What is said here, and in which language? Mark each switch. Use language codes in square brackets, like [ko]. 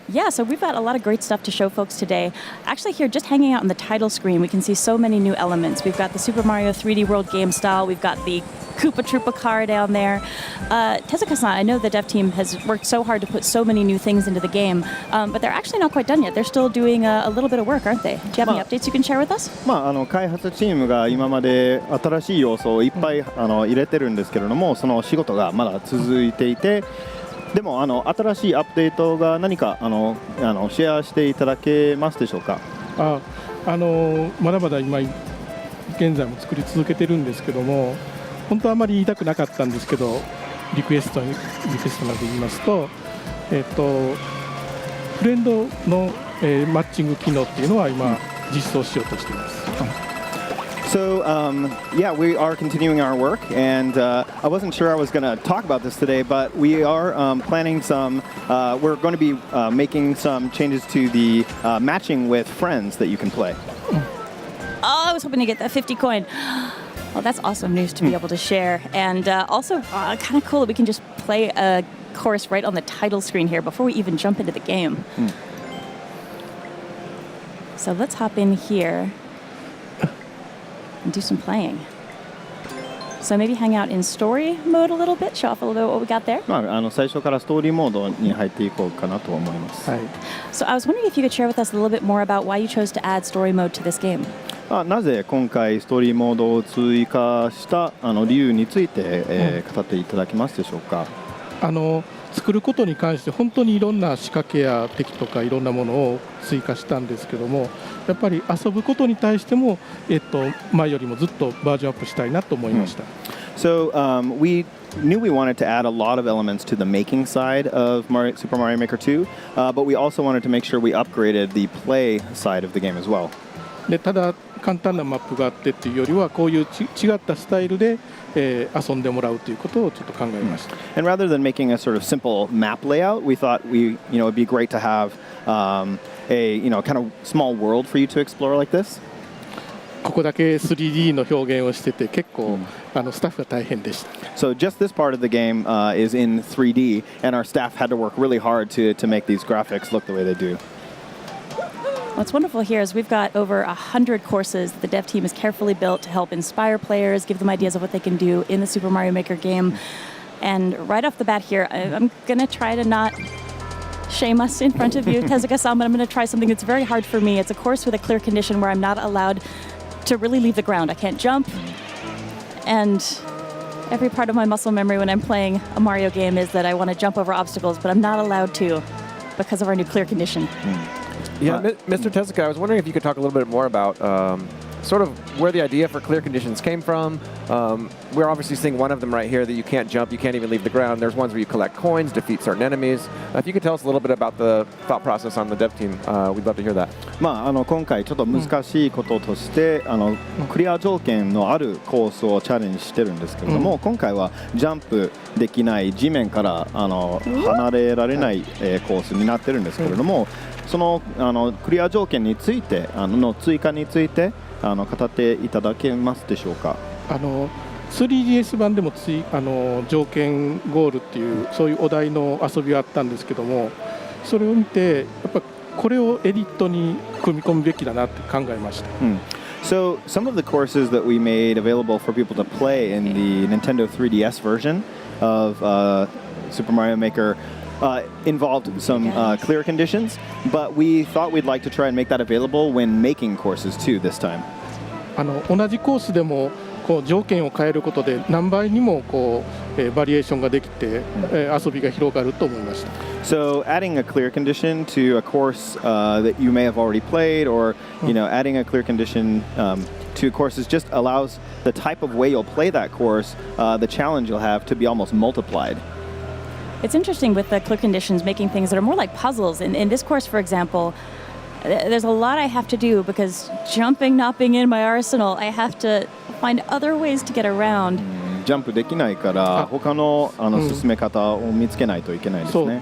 [en] Yeah, so we've got a lot of great stuff to show folks today. Actually here, just hanging out on the title screen, we can see so many new elements. We've got the Super Mario 3D World game style. We've got the Koopa Troopa car down there. Tezuka-san, I know the dev team has worked so hard to put so many new things into the game, but they're actually not quite done yet. They're still doing a little bit of work, aren't they? Do you have any updates you can share with us? [ja] 開発チームが今まで新しい要素をいっぱい入れてるんですけれども、その仕事がまだ続いていて、でも新しいアップデートが何かシェアしていただけますでしょうか。まだまだ今現在も作り続けてるんですけども、本当はあまり言いたくなかったんですけど、リクエストなどで言いますと、フレンドの、マッチング機能っていうのは今実装しようとしています。 [en] So, yeah, we are continuing our work, and I wasn't sure I was going to talk about this today, but we are planning some, we're going to be making some changes to the matching with friends that you can play. Oh, I was hoping to get that 50 coin. Well, that's awesome news to be able to share. And also kind of cool that we can just play a course right on the title screen here before we even jump into the game. So let's hop in here and do some playing. So maybe hang out in story mode a little bit, show off a little bit what we got there. [ja] 最初からストーリーモードに入っていこうかなと思います。 [en] So I was wondering if you could share with us a little bit more about why you chose to add story mode to this game. [ja] なぜ今回ストーリーモードを追加した理由について、語っていただけますでしょうか。作ることに関して本当にいろんな仕掛けや敵とかいろんなものを追加したんですけども、やっぱり遊ぶことに対しても、前よりもずっとバージョンアップしたいなと思いました。 [en] So we knew we wanted to add a lot of elements to the making side of Super Mario Maker 2, but we also wanted to make sure we upgraded the play side of the game as well. [ja] でただ簡単なマップがあってっていうよりはこういう違ったスタイルで、遊んでもらうということをちょっと考えました。 [en] And rather than making a sort of simple map layout, we thought it'd be great to have a kind of small world for you to explore like this. [ja] ここだけ 3D の表現をしてて結構、スタッフが大変でした。 [en] So just this part of the game is in 3D, and our staff had to work really hard to make these graphics look the way they do. What's wonderful here is we've got over 100 courses that the dev team has carefully built to help inspire players, give them ideas of what they can do in the Super Mario Maker game. And right off the bat here, I'm going to try to not shame us in front of you, Tezuka-san, but I'm going to try something that's very hard for me. It's a course with a clear condition where I'm not allowed to really leave the ground. I can't jump. And every part of my muscle memory when I'm playing a Mario game is that I want to jump over obstacles, but I'm not allowed to because of our new clear condition. Yeah, Mr. Tezuka, I was wondering if you could talk a little bit more about sort of where the idea for clear conditions came from. We're obviously seeing one of them right here that you can't jump, you can't even leave the ground. There's ones where you collect coins, defeat certain enemies. If you could tell us a little bit about the thought process on the dev team, we'd love to hear that. [ja] 今回ちょっと難しいこととして、クリア条件のあるコースをチャレンジしてるんですけれども、今回はジャンプできない地面から離れられないコースになってるんですけれども、そのクリア条件についての追加について語っていただけますでしょうか。 3DS 版でも条件ゴールっていうそういうお題の遊びがあったんですけども、それを見てやっぱこれをエディットに組み込むべきだなって考えました。 [en] So some of the courses that we made available for people to play in the Nintendo 3DS version of Super Mario Maker involved some clear conditions, but we thought we'd like to try and make that available when making courses too this time. [ja] 同じコースでもこう条件を変えることで何倍にもこう、バリエーションができて、遊びが広がると思いました。 [en] So adding a clear condition to a course that you may have already played, or adding a clear condition to courses just allows the type of way you'll play that course, the challenge you'll have to be almost multiplied. it's interesting with the clear conditions making things that are more like puzzles. In this course, for example, there's a lot I have to do because jumping not being in my arsenal, I have to find other ways to get around. [ja] ジャンプできないから他の進め方を見つけないといけないですね。